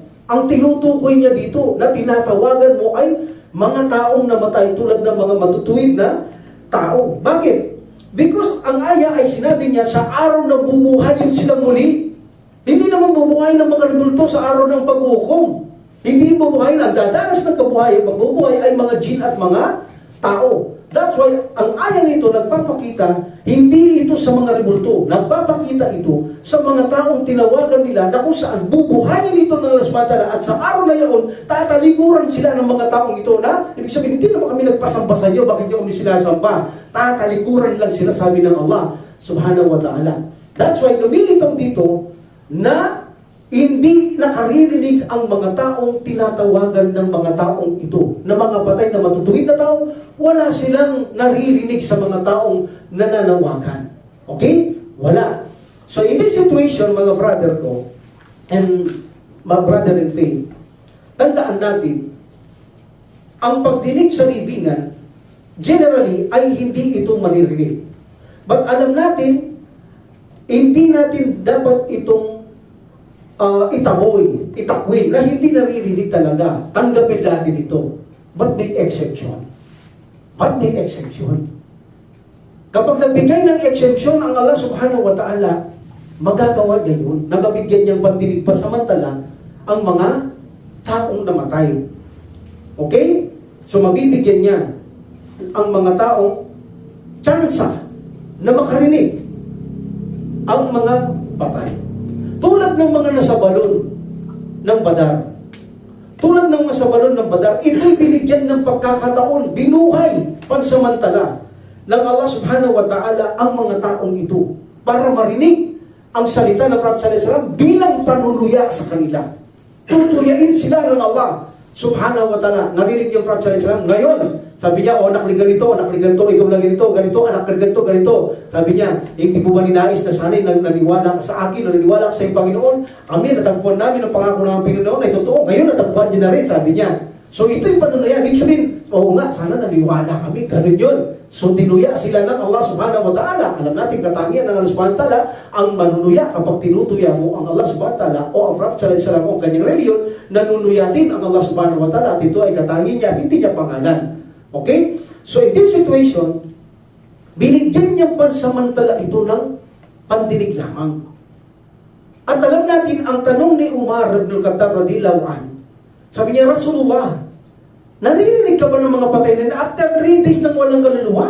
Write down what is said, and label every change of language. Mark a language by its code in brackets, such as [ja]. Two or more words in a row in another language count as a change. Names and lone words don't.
[tl] Ang tinutukoy niya dito na tinatawagan mo ay mga taong namatay tulad ng mga matutuwid na tao. Bakit? Because ang aya ay sinabi niya sa araw na bubuhayin sila muli. Hindi naman bubuhayin ng mga rebulto sa araw ng paghukom. Hindi bubuhayin. Ang dadanas ng kabuhayan, pagbubuhay ay mga jin at mga tao. [en] That's why [tl] ang ayang ito nagpapakita, hindi ito sa mga rebulto. Nagpapakita ito sa mga taong tinawagan nila na kung saan bubuhayin ito ng lasmatala at sa araw na yaon, tatalikuran sila ng mga taong ito na, ibig sabihin, hindi naman kami nagpasamba sa inyo, bakit nyo kami sinasamba? Tatalikuran lang sila, sabi ng Allah [ar] سبحانه وتعالى. [en] That's why [tl] lumilitaw dito na hindi nakaririnig ang mga taong tinatawagan ng mga taong ito, na mga patay na matutuwid na tao, wala silang naririnig sa mga taong nananawagan. Okay? Wala. [en] So in this situation, [tl] mga brother ko, [en] and my brother in faith, [tl] tandaan natin, ang pagdinig sa libingan, generally, ay hindi ito maririnig. But alam natin, hindi natin dapat itong itaboy, itakwil, na hindi naririnig talaga. Tanggapin natin ito. But may exception. But may exception. Kapag nagbigay ng exception ang Allah [ar] سبحانه وتعالى, [tl] magagawa niya yun. Nababigyan niyang pandinig pa samantala ang mga taong namatay. Okay? So mabibigyan niya ang mga taong tsansa na makarinig ang mga patay. Tulad ng mga nasa balon ng Badar. Tulad ng nasa balon ng Badar, ito'y binigyan ng pagkakataon, binuhay, pansamantala ng Allah [ar] سبحانه وتعالى [tl] ang mga taong ito para marinig ang salita ng Prophet [ar] صلى الله عليه وسلم [tl] bilang panuluya sa kanila. Tutuyain sila ng Allah [ar] سبحانه وتعالى, [tl] narinig yung Prophet [ar] صلى الله عليه وسلم. [tl] Ngayon, sabi niya, anak ni ganito, ikaw lang ganito, anak ni ganito. Sabi niya, hindi po ba ninais na sana'y naniwala ka sa akin, naniwala ka sa iyong Panginoon? Kami, natagpuan namin ang pangako ng Panginoon ay totoo. Ngayon, natagpuan niyo na rin, sabi niya. So, ito yung panunuyan. Ibig sabihin, oo nga, sana naniwala kami. Ganun yun. So, tinuya sila ng Allah [ar] سبحانه وتعالى. [tl] Alam natin, katangian ng Allah [ar] سبحانه وتعالى, [tl] ang manunuya kapag tinutuya mo ang Allah [ar] سبحانه وتعالى [tl] o ang Prophet [ar] صلى الله عليه وسلم [tl] o ang kanyang reliyon, nanunuya din ang Allah [ar] سبحانه وتعالى [tl] at ito ay katangian niya, hindi niya pangalan. Okay? [en] So, in this situation, [tl] binigyan niya pansamantala ito ng pandinig lamang. At alam natin, ang tanong ni Umar ibn al-Khattab [ar] رضي الله عنه, [tl] sabi niya, Rasulullah, naririnig ka ba ng mga patay na after 3 days nang walang kaluluwa?